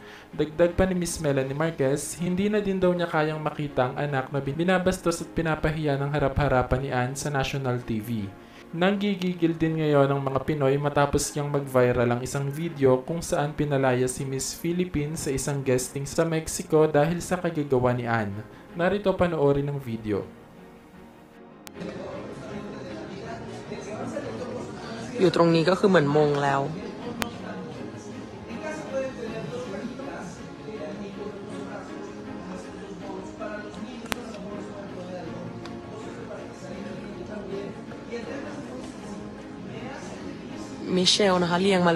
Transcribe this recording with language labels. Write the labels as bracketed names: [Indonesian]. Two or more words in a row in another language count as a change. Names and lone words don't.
[Filipino] Dagdag pa ni Miss Melanie Marquez, hindi na din daw niya kayang makita ang anak na binabastos at pinapahiya ng harap-harapan ni Ann sa [English] national TV. [Filipino] Nanggigigil din ngayon ang mga Pinoy matapos niyang mag-viral ang isang video kung saan pinalaya si Miss Philippines sa isang guesting sa Mexico dahil sa kagagawa ni Ann. Narito panoorin ang video. [Thai] อยู่ตรงนี้ก็คือเหมือนมงแล้ว มิเชลนะคะเรียงมา